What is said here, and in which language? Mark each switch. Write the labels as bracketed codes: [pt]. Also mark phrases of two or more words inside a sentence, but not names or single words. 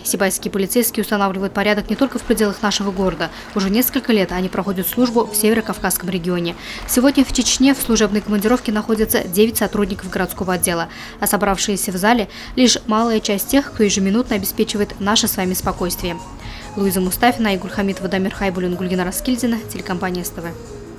[ru] Сибайские полицейские устанавливают порядок не только в пределах нашего города. Уже несколько лет они проходят службу в Северо-Кавказском регионе. Сегодня в Чечне в служебной командировке находятся 9 сотрудников городского отдела. А собравшиеся в зале – лишь малая часть тех, кто ежеминутно обеспечивает наше с вами спокойствие. Луиза Мустафина, Игорь Хамитова, Дамир Хайбулин, Гульгина Раскильдина, телекомпания СТВ.